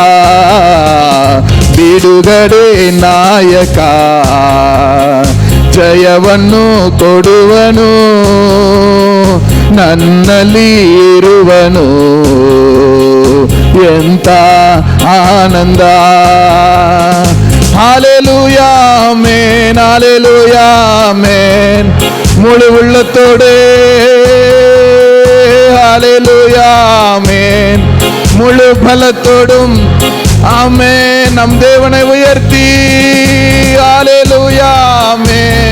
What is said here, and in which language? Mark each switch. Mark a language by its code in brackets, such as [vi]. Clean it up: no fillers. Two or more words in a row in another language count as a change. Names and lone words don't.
[kn] ಬಿಡುಗಡೆ ನಾಯಕ, ಜಯವನ್ನು ಕೊಡುವನು, ನನ್ನಲ್ಲಿ ಇರುವನು. ಎಂತ ಆನಂದ! [ta] ஹல்லேலூயா ஆமென், ஹல்லேலூயா ஆமென். முழு உள்ளத்தோடு ஹல்லேலூயா ஆமென், முழு பலத்தோடும் ஆமென் நம் தேவனை உயர்த்தி ஹல்லேலூயா ஆமென்.